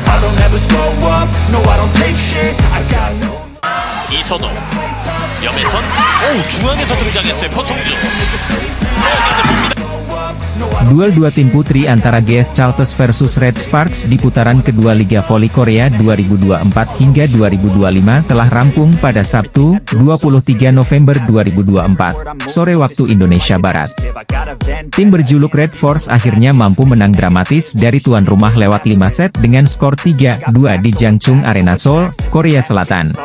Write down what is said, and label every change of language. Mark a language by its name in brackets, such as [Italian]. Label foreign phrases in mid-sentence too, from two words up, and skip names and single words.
[English] I'll never slow up, no I don't take shit, I got no. [Korean] 이선호 옆에선 중앙에서 등장했어요. 표성준 시간을 봅니다. [Indonesian] Duel dua tim putri antara GS Chalters versus Red Sparks di putaran kedua Liga Voli Korea 2024 hingga 2025 telah rampung pada Sabtu, 23 November 2024, sore waktu Indonesia Barat. Tim berjuluk Red Force akhirnya mampu menang dramatis dari tuan rumah lewat 5 set dengan skor 3-2 di Jangchung Arena Seoul, Korea Selatan.